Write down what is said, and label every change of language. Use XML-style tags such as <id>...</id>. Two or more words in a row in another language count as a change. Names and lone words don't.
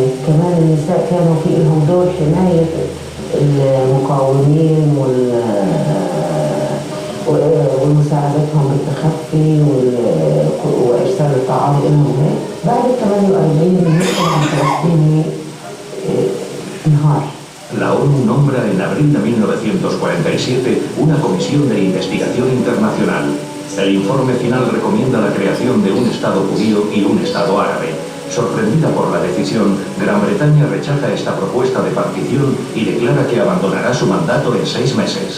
<ar>كمان النساء كانوا في لهم دور حماية المقاومين ومساعدتهم بالتخفي وإرسال الطعام لهم. بعد 48 المجتمع الفلسطيني انهار.</ar> <es>La ONU nombra en abril de 1947 una comisión de investigación internacional. El informe final recomienda la creación de un Estado judío y un Estado árabe. Sorprendida por la decisión, Gran Bretaña rechaza esta propuesta de partición y declara que abandonará su mandato en 6 meses.</es>